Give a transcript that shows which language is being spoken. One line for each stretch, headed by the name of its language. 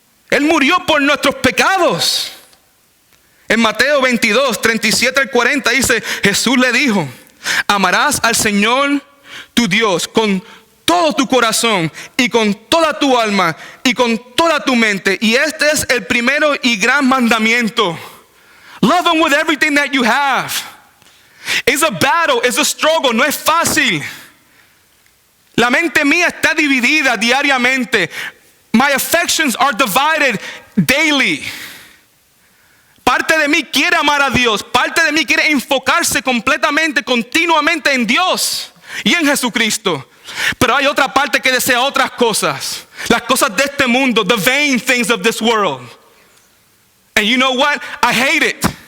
Spanish: Él murió por nuestros pecados. En Mateo 22, 37 al 40 dice, Jesús le dijo, amarás al Señor tu Dios con todo tu corazón y con toda tu alma y con toda tu mente. Y este es el primero y gran mandamiento.
English: Love Him with everything that you have. It's a battle, it's a struggle,
Spanish: no es fácil. La mente mía está dividida diariamente.
English: My affections are divided daily.
Spanish: Parte de mí quiere amar a Dios. Parte de mí quiere enfocarse completamente, continuamente en Dios y en Jesucristo. Pero hay otra parte que desea otras cosas. Las cosas de este mundo,
English: the vain things of this world. And you know what? I hate it.